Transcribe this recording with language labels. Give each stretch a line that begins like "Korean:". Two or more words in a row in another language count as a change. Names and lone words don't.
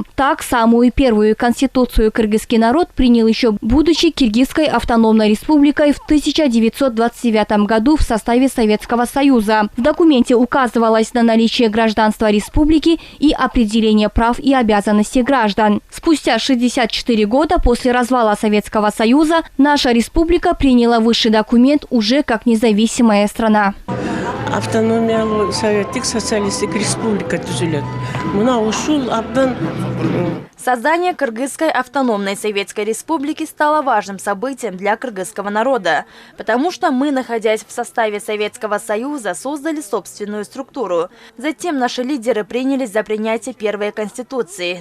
Russian: Так, самую первую конституцию кыргызский народ принял еще будучи Киргизской автономной республикой в 1929 году в составе Советского Союза. В документе указывалось на наличие гражданства республики и определение прав и обязанностей граждан. Спустя 64 года после развала Советского Союза наша республика приняла высший документ уже как независимая страна.
Kyrgyz: Автономиялы советтик социалистик республика түзүлөт. Мына ушул абдан.
Russian: Создание Кыргызской автономной советской республики стало важным событием для кыргызского народа, потому что мы, находясь в составе Советского Союза, создали собственную структуру. Затем наши лидеры принялись за принятие первой конституции.